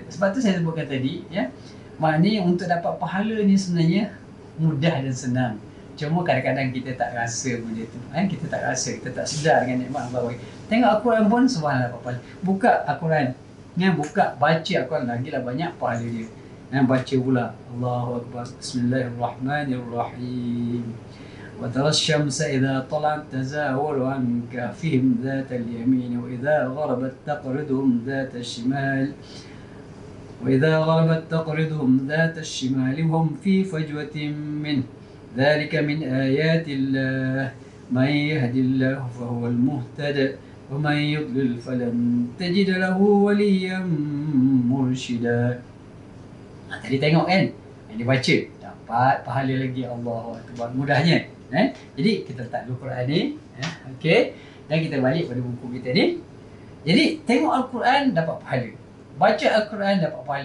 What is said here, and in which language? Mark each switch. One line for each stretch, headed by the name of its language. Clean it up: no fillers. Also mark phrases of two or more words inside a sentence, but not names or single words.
Malay: Sebab tu saya sebutkan tadi, maknanya untuk dapat pahala ni sebenarnya mudah dan senang. Cuma kadang-kadang kita tak rasa benda tu. Kita tak rasa, kita tak sedar dengan nikmat Allah bagi. Tengok Al-Quran pun subhanallah pahala. Buka Al-Quran, baca Al-Quran, lagilah banyak pahala dia. Baca pula,
Arabic: الله أكبر بسم الله الرحمن الرحيم. وترى الشمس إذا طلعت تزاور عن كهفهم ذات اليمين وإذا غربت تقرضهم ذات الشمال. وإذا غربت تقرضهم ذات الشمال وهم في فجوة منه ذلك من آيات الله من يهد الله فهو المهتد ومن يضلل فلن تجد له وليا مرشدا.
Malay: Tadi tengok yang dibaca dapat pahala lagi.
Arabic: الله أكبر,
Malay: mudahnya. Jadi kita letak dulu Quran ni, okey, dan kita balik pada buku kita ni. Jadi tengok Al-Quran dapat pahala, baca Al-Quran dapat pahala.